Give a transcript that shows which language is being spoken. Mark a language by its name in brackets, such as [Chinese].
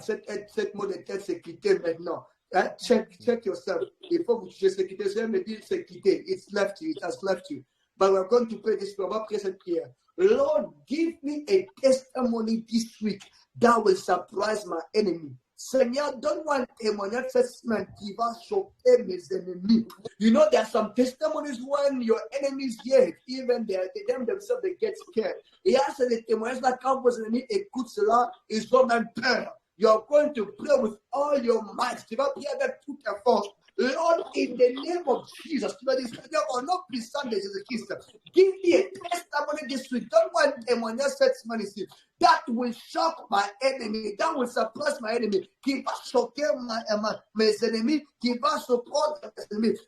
[French] Cette maux de tête s'est quitté maintenant. [English] Check yourself. [French] Il faut que tu se quittes. Je me dis c'est quitté. [English] It's left you. It has left you. But we're going to pray this prayer. [French] On va prier cette prière. [English] Lord, give me a testimony this week that will surprise my enemy. [French] Seigneur, donne-moi un témoignage cette semaine qui va choquer mes ennemis. [English] You know, there are some testimonies when your enemies hear it, even them themselves, they get scared. [French] Et il y a des témoignages là, quand vos ennemis écoutent cela, ils ont même peur. [English] You are going to pray with all your might. [French] Tu vas prier avec toute ta force. [English] Lord, in the name of Jesus, [French] tu vas dire, Seigneur, au nom puissant de Jésus-Christ, [English] give me a testimony this week. [French] Donne-moi un témoignage cette semaine ici. [English] That will shock my enemy. That will surprise my enemy. [French] Qui va choquer mes ennemis. Qui va surprendre mes ennemis.